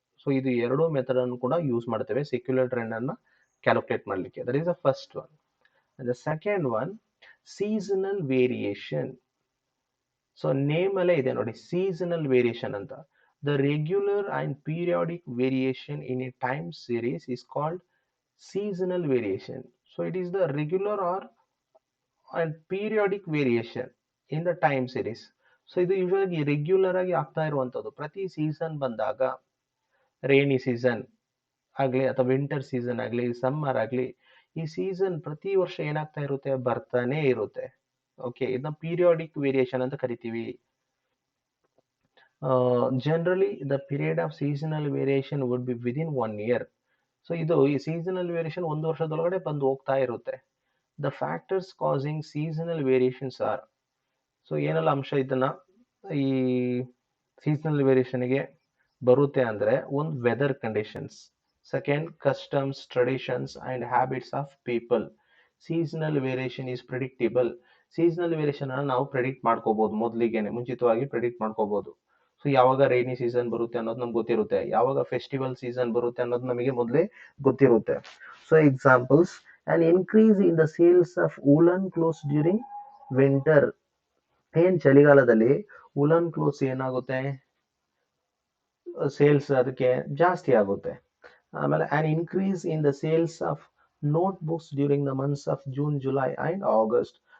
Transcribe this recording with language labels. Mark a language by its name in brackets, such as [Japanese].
[Kannada] So ಇದು 2 method ಅನ್ನು ಕೂಡ ಯೂಸ್ ಮಾಡ್ತೇವೆ ಸೆಕ್ಯುಲರ್ ಟ್ರೆಂಡ್ ಅನ್ನ ಕ್ಯಾಲ್ಕುಲೇಟ್ ಮಾಡ್ಲಿಕ್ಕೆ. [English] That is the first one. The second one, seasonal variation. [Kannada] So name ಅಲ್ಲೇ ಇದೆ ನೋಡಿ, ಸೀಸನಲ್ ವೇರಿಯೇಷನ್ ಅಂತ. [English] The regular and periodic variation in a time series is called seasonal variation. So it is the regular or and periodic variation in the time series. [Kannada] So ಇದು usually regular ಆಗಿ ಆಗ್ತಾ ಇರುವಂತದ್ದು. ಪ್ರತಿ season ಬಂದಾಗ, rainy season ಆಗ್ಲಿ ಅಥವಾ winter season ಆಗ್ಲಿ, summer ಆಗ್ಲಿ, ಈ ಸೀಸನ್ ಪ್ರತಿ ವರ್ಷ ಏನಾಗ್ತಾ ಇರುತ್ತೆ, ಬರ್ತಾನೆ ಇರುತ್ತೆ. ಓಕೆ, ಇದನ್ನ ಪೀರಿಯಾಡಿಕ್ ವೇರಿಯೇಷನ್ ಅಂತ ಕರಿತೀವಿ. [English] Generally the period of seasonal variation would be within 1 year. [Kannada] So ಇದು ಈ ಸೀಸನಲ್ ವೇರಿಯೇಷನ್ 1 ವರ್ಷದೊಳಗಡೆ ಬಂದು ಹೋಗ್ತಾ ಇರುತ್ತೆ. [English] The factors causing seasonal variations are. [Kannada] So ಏನೆಲ್ಲ ಅಂಶ ಇದನ್ನ ಈ ಸೀಸನಲ್ ವೇರಿಯೇಷನ್ಗೆ ಬರುತ್ತೆ ಅಂದ್ರೆ, ಒಂದು weather conditions, [English] Second, customs, traditions and habits of people. Seasonal variation is predictable. [Kannada] Seasonal variation ಅನ್ನು ನಾವು ಪ್ರೆಡಿಕ್ಟ್ ಮಾಡ್ಕೋಬಹುದು, ಮೊದಲಿಗೆನೆ ಮುಂಚಿತವಾಗಿ ಪ್ರೆಡಿಕ್ಟ್ ಮಾಡ್ಕೋಬಹುದು. ಸೊ ಯಾವಾಗ ರೈನಿ ಸೀಸನ್ ಬರುತ್ತೆ ಅನ್ನೋದು ನಮ್ಗೆ ಗೊತ್ತಿರುತ್ತೆ, ಯಾವಾಗ ಫೆಸ್ಟಿವಲ್ ಸೀಸನ್ ಬರುತ್ತೆ ಅನ್ನೋದು ನಮಗೆ ಮೊದಲೇ ಗೊತ್ತಿರುತ್ತೆ. [English] So examples, an increase in the sales of woolen clothes during winter. [Kannada] ಏನ್ ಚಳಿಗಾಲದಲ್ಲಿ woolen clothes ಏನಾಗುತ್ತೆ, ಸೇಲ್ಸ್ ಅದಕ್ಕೆ ಜಾಸ್ತಿ ಆಗುತ್ತೆ. [English] ಆಮೇಲೆ an increase in the sales of notebooks during the months of June, July and August.